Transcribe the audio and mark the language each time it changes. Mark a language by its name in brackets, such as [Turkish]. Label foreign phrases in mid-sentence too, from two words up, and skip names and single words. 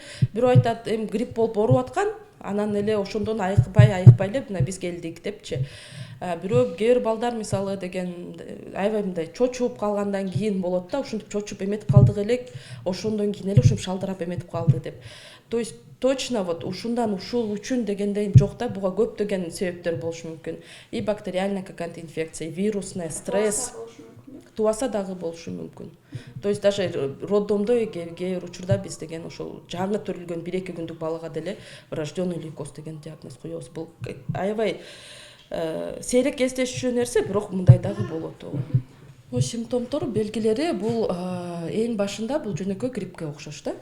[Kyrgyz] Бирөө айтат, грипп болуп ооруп аткан, анан эле ошондон айыкпай эле мына биз келдик депчи. Бирөө кээ бир балдар мисалы деген аябай мындай чочуп калгандан кийин болот да, ушинтип чочуп эметип калдык элек, ошондон кийин эле ушинтип шалдырап эметип калды деп. [Russian] То есть точно вот [Kyrgyz] ушул үчүн дегендей жок да, буга көптөгөн себептер болушу мүмкүн. [Russian] И бактериальная какая-то инфекция, вирусная, стресс [Kyrgyz] тубаса дагы болушу мүмкүн. [Russian] То есть даже [Kyrgyz] роддомдо кээ бир учурда биз деген ошол жаңы төрүлгөн 1-2 күндүк балага деле [Russian] врожденный лейкоз [Kyrgyz] деген диагноз коебуз. Бул аябай сейрек кездешчү нерсе, бирок мындай дагы болот. Симптомдор, белгилери бул эң башында бул жөнөкөй гриппке окшош да.